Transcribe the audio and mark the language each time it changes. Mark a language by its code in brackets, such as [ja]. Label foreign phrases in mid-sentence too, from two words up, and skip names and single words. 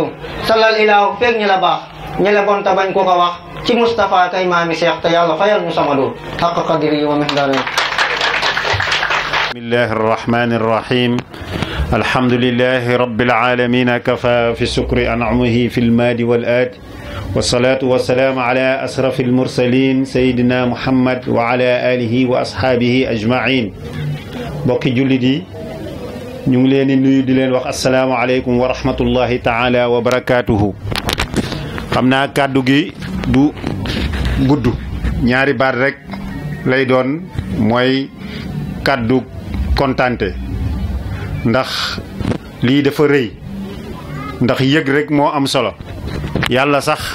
[wo] salal ilaahu feeg ñi la baax ñi la bon te bañ ko ko wax ci Moustapha kay maami Seex te yàlla fayal ñu Samadu xaq [ar] قدره ومقداره. بسم الله الرحمن الرحيم. الحمد لله رب العالمين كفى في شكر أنعمه في الماضي والعاد والصلاة والسلام على أشرف المرسلين سيدنا محمد وعلى آله وأصحابه أجمعين. [wo] bokki jullit yi ñu ngi leen di nuyu di leen wax [ar] السلام عليكم ورحمة الله تعالى وبركاته. [wo] xam naa kàddu gi du gudd ñaari baat rek lay doon mooy kàddu kontante ndax lii dafa rëy ndax yëg rek moo am solo yàlla sax